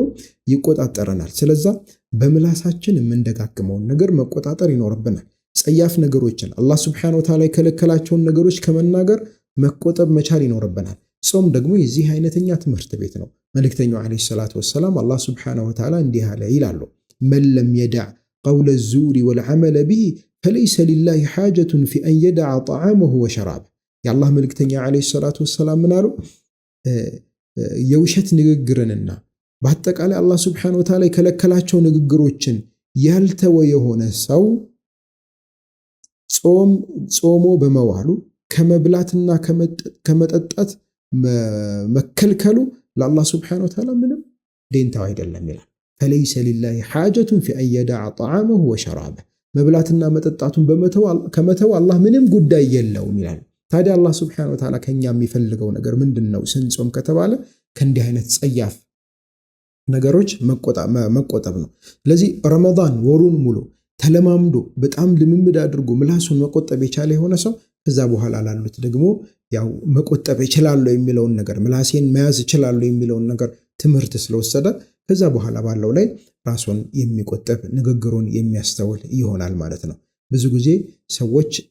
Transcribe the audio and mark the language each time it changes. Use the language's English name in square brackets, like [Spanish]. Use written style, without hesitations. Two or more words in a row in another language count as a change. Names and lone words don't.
[Amharic] ይቆጣጠረናል። ስለዚህ በምላሳችን የምንደጋግመውን ነገር መቆጣጠር ይኖርብናል። ጸያፍ ነገሮችን አላህ [Arabic] سبحانه وتعالى [Amharic] የከለከላቸውን ነገሮች ከመናገር መቆጠብ መቻል ይኖርብናል። ጾም ደግሞ የዚህ አይነተኛ ትምህርት ቤት ነው። መልእክተኛው [Arabic] عليه الصلاة والسلام [Amharic] አላህ [Arabic] سبحانه وتعالى [Amharic] እንዲህ አለ ይላሉ [Arabic] من لم يدع قول الزور والعمل به فليس لله حاجة في أن يدع طعامه وشرابه [Amharic] የአላህ መልእክተኛ [Arabic] عليه الصلاة والسلام [Amharic] ምን አሉ? የውሸት ንግግርንና በአጠቃላይ አላህ [Arabic] سبحانه وتعالى [Amharic] የከለከላቸው ንግግሮችን ያልተወ የሆነ ሰው ጾሞ በመዋሉ ከመብላትና ከመጠጣት መከልከሉ ለአላህ [Arabic] سبحانه وتعالى [Amharic] ምንም ደንታው አይደለም ይላል። [Arabic] فليس لله حاجة في أن يدع طعامه وشرابه [Amharic] መብላትና መጠጣቱን ከመተው አላህ ምንም ጉዳይ የለውም ይላል። ታዲያ አላህ [Arabic] سبحانه وتعالى [Amharic] ከኛ የሚፈልገው ነገር ምንድነው ስንጾም ከተባለ ከእንዲህ አይነት ጸያፍ ነገሮች መቆጠብ ነው። ስለዚህ ረመዳን ወሩን ሙሉ ተለማምዶ በጣም ልምምድ አድርጎ ምላሱን መቆጠብ የቻለ የሆነ ሰው ከዛ በኋላ ላሉት ደግሞ ያው መቆጠብ ይችላል የሚለውን ነገር ምላሴን መያዝ ይችላል የሚለውን ነገር ትምህርት ስለወሰደ ከዛ በኋላ ባለው ላይ ራሱን የሚቆጠብ ንግግሩን የሚያስተውል ይሆናል ማለት ነው። ብዙ ጊዜ ሰዎች